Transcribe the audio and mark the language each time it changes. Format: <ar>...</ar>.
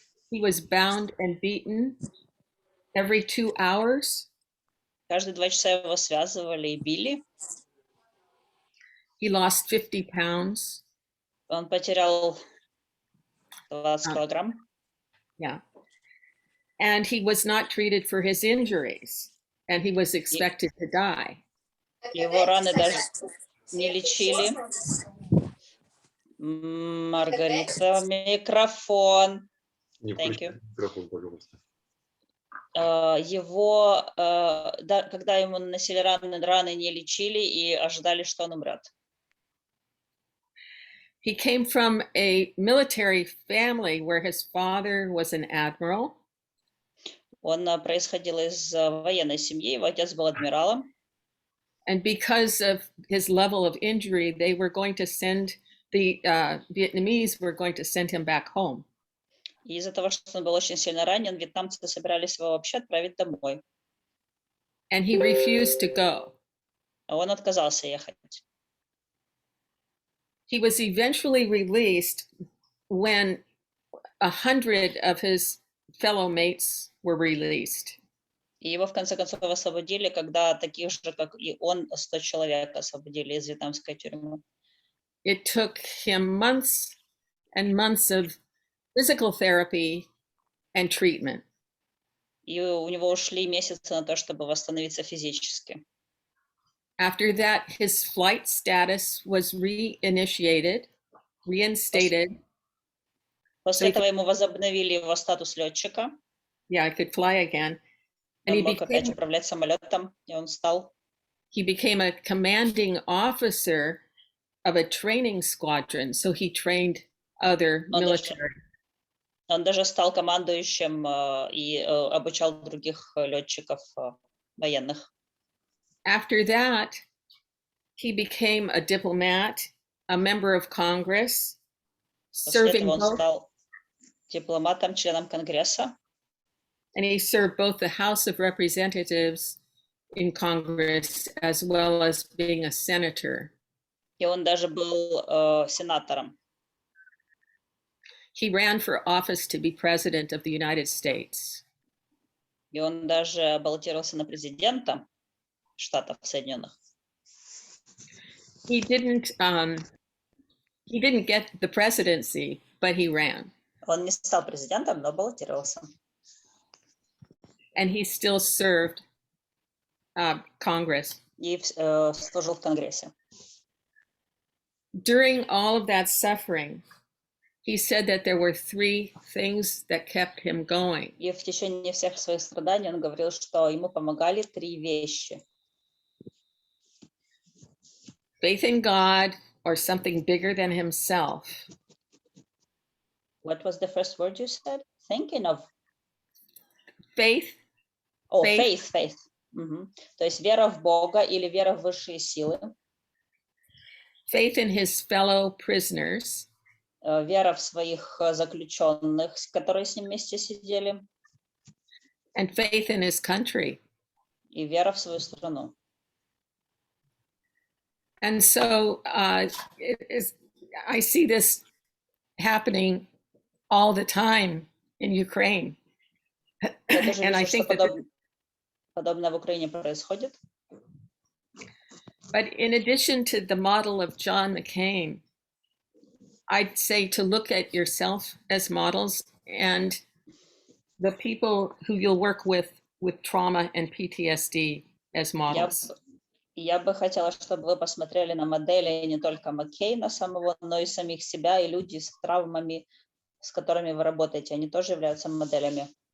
<en>He was bound and beaten every 2 hours.</en> <ru>Каждые 2 часа его связывали и били.</ru> <en>He lost 50 pounds.</en> <ru>Он потерял 20 килограмм.</ru> <en>Yeah. And he was not treated for his injuries, and he was expected to die.</en> <ru>Его раны даже не лечили. Маргарита, микрофон.</ru> <en>Thank you.</en> <ru>Микрофон, пожалуйста. Его, когда ему наносили раны не лечили и ожидали, что он умрет.</ru> <en>He came from a military family where his father was an admiral.</en> <ru>Он происходил из военной семьи, его отец был адмиралом.</ru> <en>And because of his level of injury, they were going to send the Vietnamese were going to send him back home.</en> <ru>И из-за того, что он был очень сильно ранен, вьетнамцы собирались его вообще отправить домой.</ru> <en>And he refused to go.</en> <ru>Он отказался ехать.</ru> <en>He was eventually released when 100 of his fellow mates were released.</en> <ru>И его в конце концов освободили, когда таких же, как и он, 100 человек освободили из вьетнамской тюрьмы.</ru> <en>It took him months and months of physical therapy and treatment.</en> <ru>И у него ушли месяцы на то, чтобы восстановиться физически.</ru> <en>After that, his flight status was reinstated.</en> <ru>После этого ему возобновили его статус летчика.</ru> <en>Yeah, I could fly again. And</en> <ru>Он мог опять управлять самолетом, и он стал</ru> <en>he became a commanding officer of a training squadron. So he trained other military.</en> <ru>Он даже стал командующим и обучал других летчиков военных.</ru> <en>After that, he became a diplomat, a member of Congress,</en> <ru>После</ru> <en>serving</en> <ru>этого он</ru> <en>both,</en> <ru>стал дипломатом, членом Конгресса.</ru> <en>and he served both the House of Representatives in Congress as well as being a senator.</en> <ru>И он даже был сенатором.</ru> <en>He ran for office to be president of the United States.</en> <ru>И он даже баллотировался на президента Штатов Соединенных.</ru> <en>He didn't get the presidency, but he ran.</en> <ru>Он не стал президентом, но баллотировался.</ru> <en>And he still served Congress.</en> <ru>И служил в Конгрессе.</ru> <en>During all of that suffering, he said that there were three things that kept him going.</en> <ru>И в течение всех своих страданий он говорил, что ему помогали три вещи.</ru> <en>Faith in God or something bigger than himself. What was the first word you said? Thinking of? Faith. Oh, faith.</en> <ru>То есть вера в Бога или вера в высшие силы.</ru> <en>Faith in his fellow prisoners.</en> <ru>Вера в своих заключенных, которые с ним вместе сидели.</ru> <en>And faith in his country.</en> <ru>И вера в свою страну.</ru> <en>And so I see this happening all the time in Ukraine. And I think that</en> <ru>подобное в Украине происходит.</ru> <en>But in addition to the model of John McCain, I'd say to look at yourself as models and the people who you'll work with trauma and PTSD as models.</en> <ru>Я бы хотела, чтобы вы посмотрели на модели не только Маккейна самого, но и самих себя, и люди с травмами, с которыми вы работаете, они тоже являются моделями.</ru>